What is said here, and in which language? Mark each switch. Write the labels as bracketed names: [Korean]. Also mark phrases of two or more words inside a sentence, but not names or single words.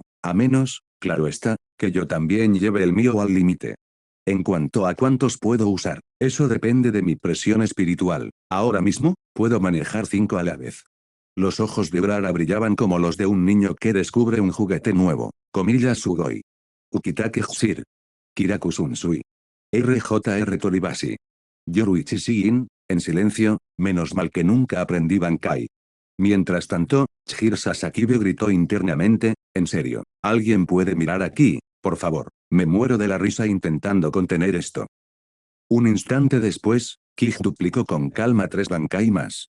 [Spanish] A menos, claro está, que yo también lleve el mío al límite. En cuanto a cuántos puedo usar, eso depende de mi presión espiritual. Ahora mismo, puedo manejar 5 a la vez. Los ojos de Urahara brillaban como los de un niño que descubre un juguete nuevo. Comillas Sugoi. Ukitake Hsir. Kirakusun Sui. RJR Toribashi. Yoruichi Shiin, en silencio, menos mal que nunca aprendí Bankai. Mientras tanto, Chihiro Sasakibe gritó internamente, en serio, ¿alguien puede mirar aquí, por favor? Me muero de la risa intentando contener esto. Un instante después, Kij duplicó con calma 3 Bankai más.